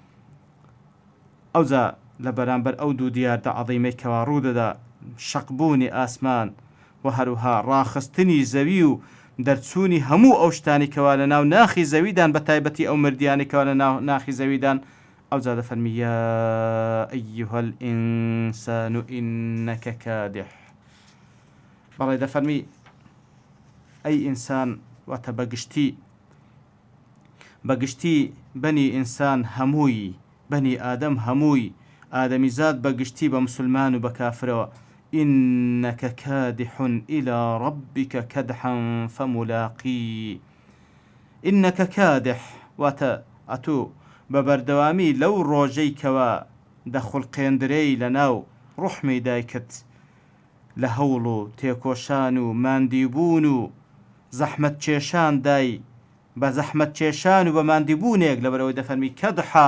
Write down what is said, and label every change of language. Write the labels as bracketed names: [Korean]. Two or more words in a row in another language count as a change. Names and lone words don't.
[Central Kurdish] ئەوجا لە بەرامبەر ئەو دوو دیاردە عەظیمەی کەوا ڕوودەدا شەقبوونی ئاسمان و هەروها ڕاخستنی زەوی و دەرچوونی هەموو ئەو شتانی کەوا لە ناو ناخی زەویدان بە تایبەتی ئەو مردیانی کەوا لە ناو ناخی زەویدان ئەوجا دەفەرمی [Arabic] یا ئەیها الئینسان ئینەکە کادح. [Central Kurdish] بەڵێ دەفەرمی ئەی ئینسان واتە بەگشتی بەنی ئینسان هەمووی بەنی ئادەم هەمووی ئادەمیزاد بەگشتی بە مسلمان و بە کافرەوە [Arabic] إنك كادح إلى ربك كدحا فملاقي. إنك كادح [Central Kurdish] واتە ئەتۆ بە بەردەوامی لەو ڕۆژەی کەوا دەخولقێندرەی لە ناو ڕوحمی دایکت لە هەوڵ و تێکۆشان و ماندیبوون و زەحمەت کێشان دای بە زەحمەت کێشان و بە ماندیبوونێک لەبەرەوەی دەفەرمی کەدحا